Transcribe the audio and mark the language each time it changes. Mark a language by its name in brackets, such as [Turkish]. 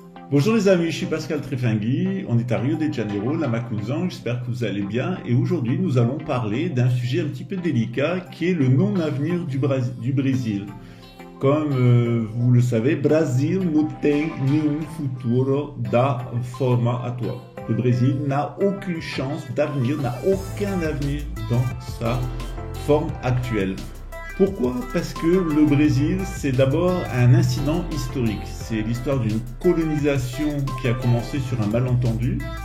[French] Bonjour les amis, je suis Pascal Trefingui, on est à Rio de Janeiro, la Macunzan, j'espère que vous allez bien et aujourd'hui nous allons parler d'un sujet un petit peu délicat qui est le non-avenir du Brésil. Comme vous le savez, [Portuguese] Brasil não tem nenhum futuro da forma atual. [French] Le Brésil n'a aucune chance d'avenir, n'a aucun avenir dans sa forme actuelle. Pourquoi? Parce que le Brésil, c'est d'abord un incident historique. C'est l'histoire d'une colonisation qui a commencé sur un malentendu.